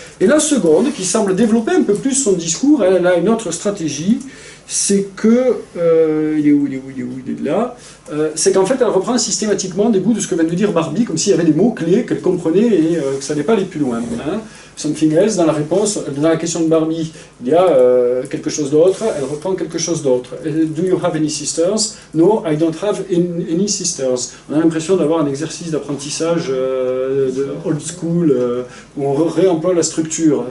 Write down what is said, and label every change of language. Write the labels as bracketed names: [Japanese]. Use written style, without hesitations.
[French] Et la seconde, qui semble développer un peu plus son discours, elle a une autre stratégie, c'est que, il est là, c'est qu'en fait elle reprend systématiquement des bouts de ce que vient de dire Barbie, comme s'il y avait des mots-clés qu'elle comprenait et que ça n'allait pas aller plus loin. Hein. [English] Something else, [French] dans la réponse, dans la question de Barbie, il y a quelque chose d'autre, elle reprend quelque chose d'autre. [English] Do you have any sisters? No, I don't have any sisters. [French] On a l'impression d'avoir un exercice d'apprentissage de old school, où on réemploie la structure.